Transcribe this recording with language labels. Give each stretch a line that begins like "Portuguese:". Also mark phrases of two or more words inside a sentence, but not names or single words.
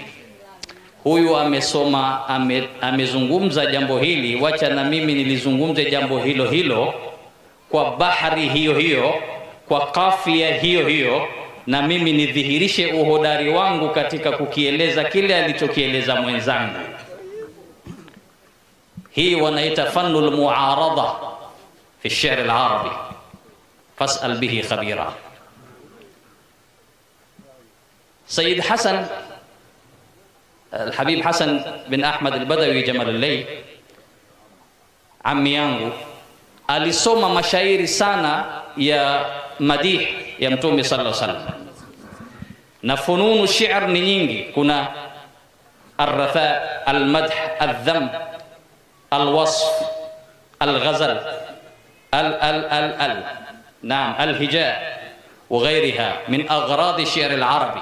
Swahili: Huyu amesoma, amezungumza jambo hili, wacha na mimi nilizungumze jambo hilo hilo kwa bahari hiyo hiyo, kwa kafia hiyo hiyo, na mimi nidhihirishe uhodari wangu katika kukieleza kile alichokieleza mwenzangu. Hii wanaita
Arabic: فن المعارضة في الشعر العربي فاسأل به خبيرا. Sayyid Hassan Al-Habib Hassan bin Ahmad Al-Badawi Jamal Al-Layl,
Swahili: ammi yangu, alisoma mashairi sana ya madih ya Mtume
Arabic: صلى الله عليه وسلم,
Swahili: na
Arabic: فنون الشعر
Swahili: ni nyingi.
Arabic: Kuna الرثاء المدح الذم الوصف الغزل نعم الهجاء وغيرها من أغراض الشعر العربي.